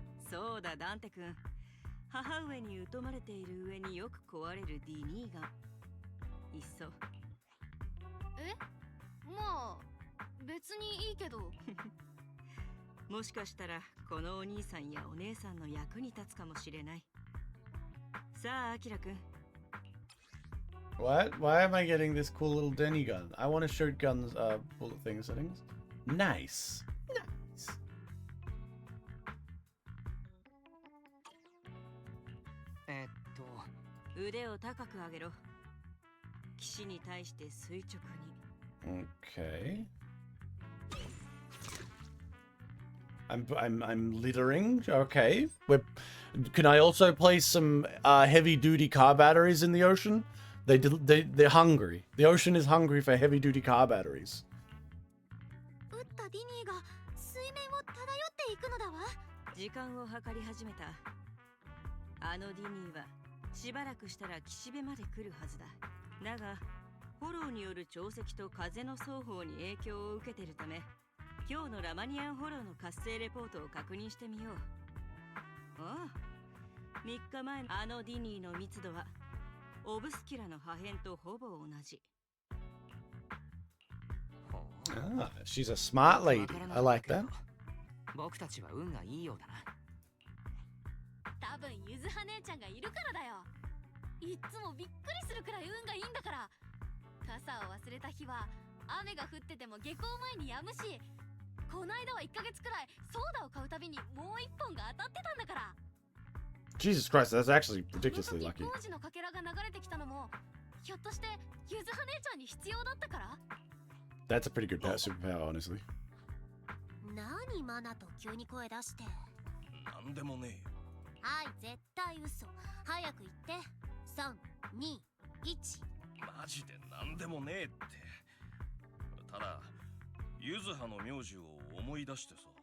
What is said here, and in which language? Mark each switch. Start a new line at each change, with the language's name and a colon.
Japanese: そうだダンテ君、母上に疎まれている上によく壊れるディニーガン、いっそ。え、まあ別にいいけど。もしかしたらこのお兄さんやお姉さんの役に立つかもしれない。さあアキラ君。
English: What? Why am I getting this cool little Denny gun? I want to shoot guns, bullet thing settings. Nice. Nice.
Japanese: 腕を高く上げろ。岸に対して垂直に。
English: Okay. I'm littering. Okay. Can I also place some heavy-duty car batteries in the ocean? They're hungry. The ocean is hungry for heavy-duty car batteries.
Japanese: 撃ったディニーが水面を漂っていくのだわ。時間を計り始めた。あのディニーはしばらくしたら岸辺まで来るはずだ。だがフォローによる潮汐と風の双方に影響を受けているため、今日のラマニアンフォローの活性レポートを確認してみよう。ああ、3日前のあのディニーの密度はオブスキュラの破片とほぼ同じ。
English: Ah, she's a smart lady. I like that.
Japanese: 僕たちは運がいいようだな。多分ゆずは姉ちゃんがいるからだよ。いっつもびっくりするくらい運がいいんだから。傘を忘れた日は雨が降ってても下校前に止むし、こないだは1ヶ月くらいソーダを買うたびにもう1本が当たってたんだから。
English: Jesus Christ, that's actually ridiculously lucky.
Japanese: 工事のかけらが流れてきたのもひょっとしてゆずは姉ちゃんに必要だったから。
English: That's a pretty good superpower, honestly.
Japanese: 何マナと急に声出して。なんでもねえ。はい、絶対嘘。早く言って。3、2、1。マジでなんでもねえって。ただゆずはの名字を思い出してさ。